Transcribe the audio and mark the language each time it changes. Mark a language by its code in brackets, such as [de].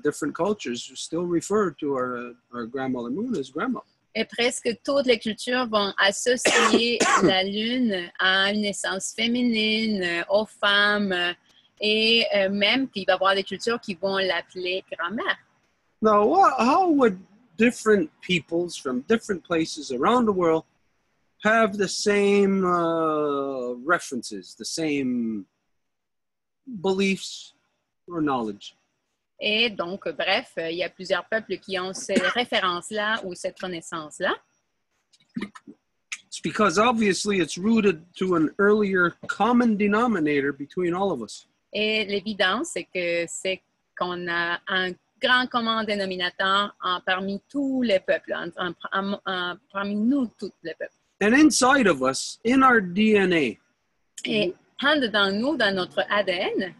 [en] Different cultures still refer to our grandmother moon as grandmother. [fr] Et presque toutes les cultures vont associer la lune à une essence féminine, aux femmes, et même qu'il va y avoir des cultures qui vont l'appeler grand-mère. [en] Now, how would different peoples from different places around the world have the same references, the same beliefs or knowledge? [fr] Et donc, bref, il y a plusieurs peuples qui ont ces références-là ou cette connaissance-là. [en] It's because obviously it's rooted to an earlier common denominator between all of us. [fr] Et l'évidence, c'est qu'on a un grand commun dénominateur parmi tous les peuples, parmi nous, tous les peuples. [en] And inside of us, in our DNA, [fr] Et en dedans nous, dans notre ADN,